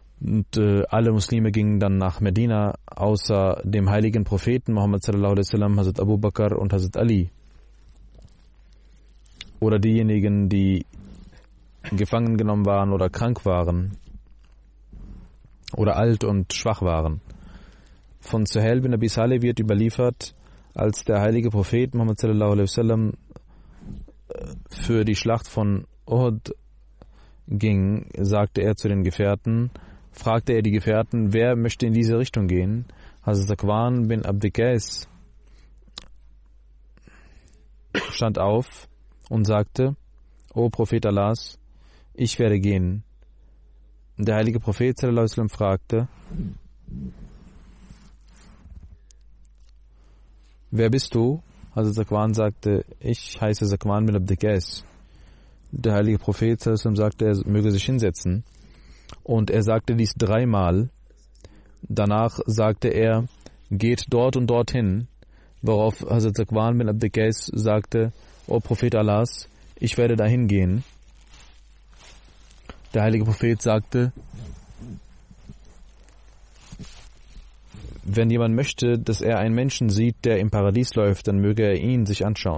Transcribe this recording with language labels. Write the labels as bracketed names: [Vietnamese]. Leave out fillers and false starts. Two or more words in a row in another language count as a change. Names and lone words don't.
[German] Und alle Muslime gingen dann nach Medina, außer dem heiligen Propheten Muhammad [Arabic] صلى الله عليه وسلم, [German] Hazrat Abu Bakr und Hazrat Ali. Oder diejenigen, die gefangen genommen waren oder krank waren oder alt und schwach waren. Von Suhail bin Abi Saleh wird überliefert, als der heilige Prophet Muhammad [Arabic] صلى الله عليه وسلم [German] für die Schlacht von Uhud ging, sagte er zu den Gefährten, fragte er die Gefährten, wer möchte in diese Richtung gehen? Hazrat Zakwan bin Abd Qais stand auf und sagte, O Prophet Allahs, ich werde gehen. Der heilige Prophet [Arabic] صلى الله عليه وسلم [German] fragte, wer bist du? Hazrat Zakwan sagte, ich heiße Zakwan bin Abd Qais. Der heilige Prophet [Arabic] صلى الله عليه وسلم [German] sagte, er möge sich hinsetzen. Und er sagte dies 3-mal. Danach sagte er, geht dort und dorthin, worauf Hazrat Zakwan bin Abd Qais sagte, O Prophet Allahs, ich werde dahin gehen. Der heilige Prophet sagte, wenn jemand möchte, dass er einen Menschen sieht, der im Paradies läuft, dann möge er ihn sich anschauen.